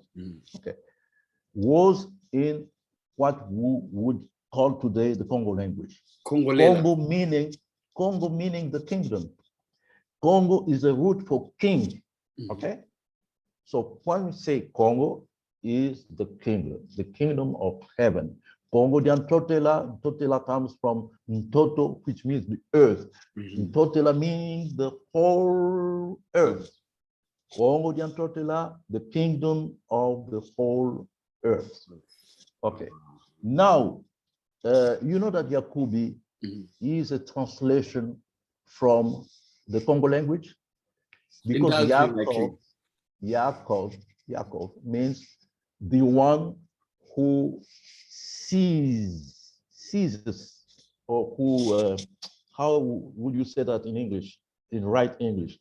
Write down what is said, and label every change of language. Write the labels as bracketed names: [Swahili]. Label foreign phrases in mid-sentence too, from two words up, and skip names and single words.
[English] Okay, was in what we would call today the Congo language. Congo meaning the kingdom. Congo is a root for king. Okay, so when we say Congo is the kingdom of heaven. [Kongo] Congo dian totela, [English] totela comes from Ntoto, which means the earth. Totela means the whole earth. [Kongo] Congo dian totela, [English] the kingdom of the whole earth. Okay. Now, you know that Yakubi is a translation from the Congo language, because Yaakov means the one who seizes, or who, how would you say that in English, in right English?